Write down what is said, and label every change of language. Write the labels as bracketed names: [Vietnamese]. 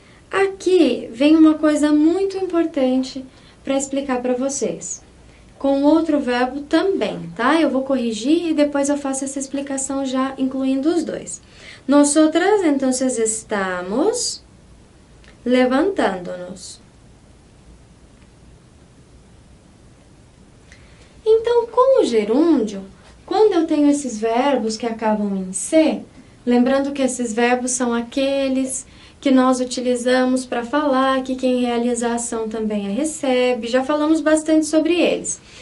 [Portuguese] Aqui vem uma coisa muito importante para explicar para vocês. Com outro verbo também, tá? Eu vou corrigir e depois eu faço essa explicação já incluindo os dois. [Spanish] Nosotras, entonces, estamos levantándonos. [Portuguese] Então, com o gerúndio, quando eu tenho esses verbos que acabam em C, lembrando que esses verbos são aqueles que nós utilizamos para falar que quem realiza a ação também a recebe, já falamos bastante sobre eles.